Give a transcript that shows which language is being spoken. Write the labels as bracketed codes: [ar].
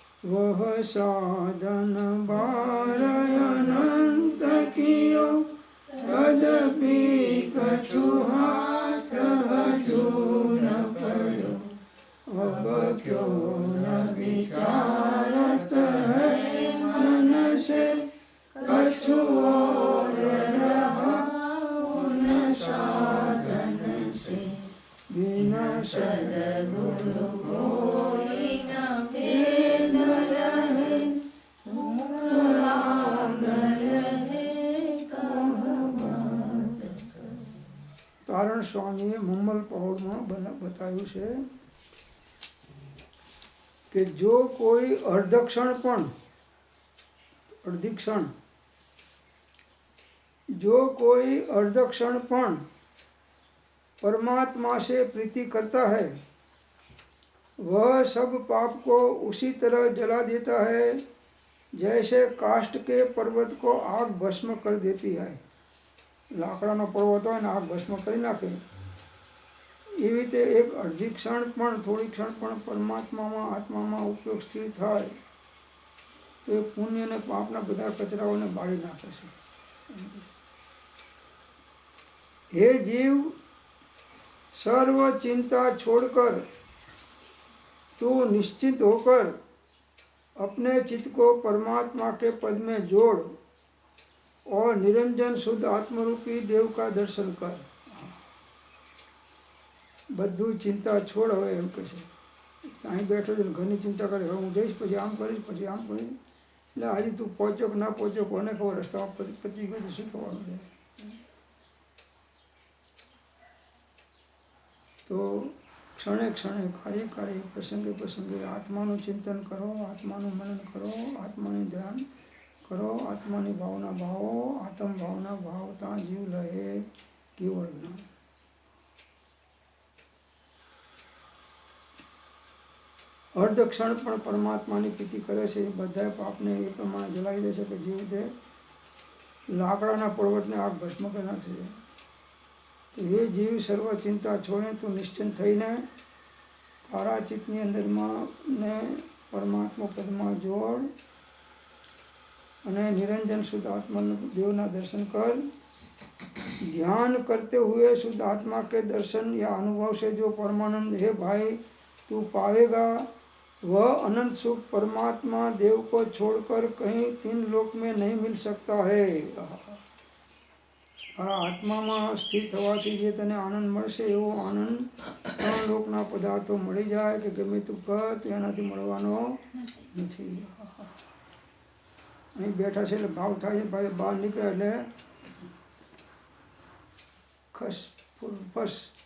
[hi] વહ સાધન બારયનંત કિયો, તદપી કછુ હાથ હજુ ન પડ્યો. અબ ક્યો ન વિચારત હૈ મન સે, કછુ ઓર રહા ઉન સાધન સે. बिन सद्गुरु कोई न भेद लहे, मुख लागल है कहवत. [gu] તારણ સ્વામીએ મુમ્મલ પહોળમાં બતાવ્યું છે કે જો કોઈ અડધી ક્ષણ પણ [hi] परमात्मा से प्रीति करता है, वह सब पाप को उसी तरह जला देता है जैसे काष्ठ के पर्वत को आग भस्म कर देती है. [gu] લાકડાનો પર્વત હોય ને આગ ભસ્મ કરી નાખે એવી રીતે એક અડધી ક્ષણ પણ, થોડી ક્ષણ પણ પરમાત્મામાં, આત્મામાં ઉપયોગ સ્થિર થાય તો એ પુણ્ય અને પાપના બધા કચરાઓને બાળી નાખે છે. હે જીવ, [hi] सर्व चिंता छोड़कर तू निश्चित होकर अपने चित्त को परमात्मा के पद में जोड़ और निरंजन शुद्ध आत्मरूपी देव का दर्शन कर. [gu] બધું ચિંતા છોડ. હવે એમ કહે છે અહીં બેઠો છે ઘરની ચિંતા કરે, હવે હું જઈશ, પછી આમ કરીશ, પછી આમ કરીશ. એટલે આજે તું પહોંચ્યો કે ના પહોંચ્યો, કોને ખબર રસ્તામાં પતી ગયો શું થવાનું છે. તો ક્ષણે ક્ષણે, કાર્ય કાર્ય, પ્રસંગે પ્રસંગે આત્માનું ચિંતન કરો, આત્માનું મનન કરો, આત્માનું ધ્યાન કરો, આત્માની ભાવના ભાવો. આત્મ ભાવના ભાવતા જીવ લહે કેવળ જ્ઞાન. અર્ધ ક્ષણ પણ પરમાત્માની પ્રીતિ કરે છે એ બધા પાપને એ પ્રમાણે જલાવી દે છે કે જે રીતે લાકડાના પર્વતને આગ ભસ્મ કરી નાખે છે. તો એ જીવ સર્વ ચિંતા છોડે તું નિશ્ચિંત થઈને તારા ચિત્તની અંદરમાં ને પરમાત્મા પદમાં જોડ અને નિરંજન शुद्ध आत्मा देवना दर्शन कर. [hi] ध्यान करते हुए शुद्ध आत्मा के दर्शन या अनुभव से जो परमानंद है भाई तू पावेगा, वह अनंत सुख परमात्मा देव को छोड़कर कहीं तीन लोक में नहीं मिल सकता है. [gu] આ આત્મામાં સ્થિર થવાથી જે તને આનંદ મળશે એવો આનંદ ત્રણ લોકના પદાર્થો મળી જાય કે ગમે તું કર તો એનાથી મળવાનો નથી. અહીં બેઠા છે એટલે ભાવ થાય છે, ભાઈ બહાર નીકળે એટલે ખસ ફસ.